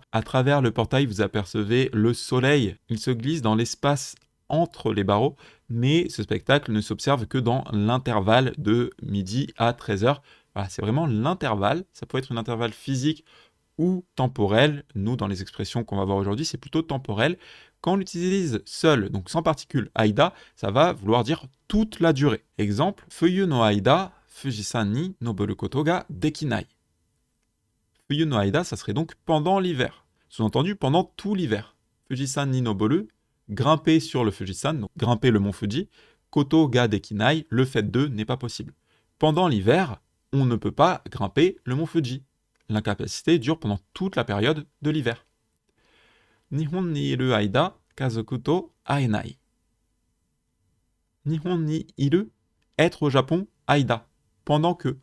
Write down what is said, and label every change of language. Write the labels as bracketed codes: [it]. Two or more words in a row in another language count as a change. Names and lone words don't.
[fr] À travers le portail, vous apercevez le soleil, il se glisse dans l'espace entre les barreaux, mais ce spectacle ne s'observe que dans l'intervalle de midi à 13h. Voilà, c'est vraiment l'intervalle, ça peut être un intervalle physique ou temporel. Nous, dans les expressions qu'on va voir aujourd'hui, c'est plutôt temporel. Quand on l'utilise seul, donc sans particule aida, ça va vouloir dire toute la durée. Exemple, [ja] 冬の間、富士山に登ることができない. 冬の間, [fr] ça serait donc pendant l'hiver. Sous-entendu, pendant tout l'hiver. [ja] 富士山に登る, [fr] grimper sur le Fujisan, donc grimper le mont Fuji. [ja] ことができない, [fr] le fait de n'est pas possible. Pendant l'hiver, on ne peut pas grimper le mont Fuji. L'incapacité dure pendant toute la période de l'hiver. [ja] 日本にいる間、家族と会えない. 日本にいる, [fr] être au Japon, aida, pendant que.